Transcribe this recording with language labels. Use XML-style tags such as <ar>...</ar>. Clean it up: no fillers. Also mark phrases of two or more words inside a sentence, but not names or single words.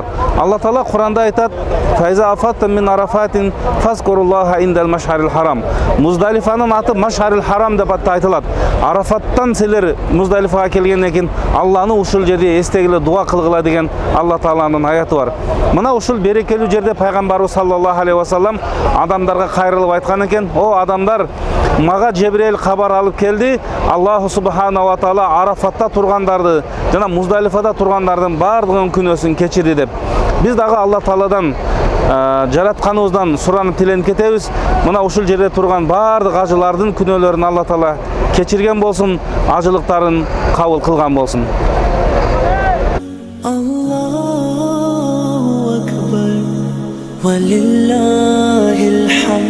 <ky>Алла Таала Куранда айтат:</ky> <ar>"فإذا أفضتم من عرفات فاذكروا الله عند المشعر الحرام."</ar> <ky>Муздалифанын аты</ky> <ar>المشعر الحرام</ar> <ky>деп айтылат. Арафаттан силер Муздалифага келгенден кийин Алланы ушул жерде эстегиле, дуа кылгыла деген Алла Тааланын аяты бар. Мына ушул берекелүү жерде пайгамбарыбыз</ky> <ar>صلى الله عليه وسلم</ar> <ky>адамдарга кайрылып айткан экен: "О адамдар, мага Жебрейил кабар алып келди.</ky> <ar>الله سبحانه وتعالى</ar> <ky>Арафатта тургандарды жана Муздалифада тургандардын бардыгынын күнөөсүн кечирди" деп. Биз дагы Алла Тааладан жаратканыбыздан суранып тиленип кетебиз. Мына ушул жерде турган бардык ажылардын күнөөлөрүн Алла Таала кечирген болсун, ажылыктарын кабыл кылган болсун.</ky> <ar>الله أكبر ولله الحمد.</ar>